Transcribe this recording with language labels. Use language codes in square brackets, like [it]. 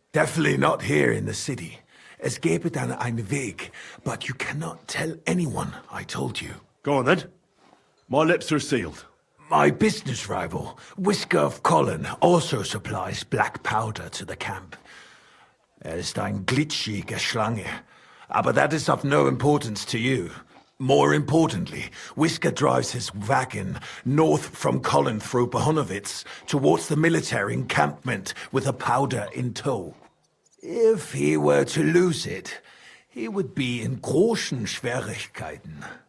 [en] Definitely not here in the city. [de] Es gäbe dann einen Weg, [en] but you cannot tell anyone, I told you. Go on then. My lips are sealed. My business rival, Whisker of Colin, also supplies black powder to the camp. [de] Ist ein glitschige Schlange. Aber [en] that is of no importance to you. More importantly, Whisker drives his wagon north from Colin through Bohonovitz towards the military encampment with the powder in tow. If he were to lose it, he would be in [de] großen Schwierigkeiten.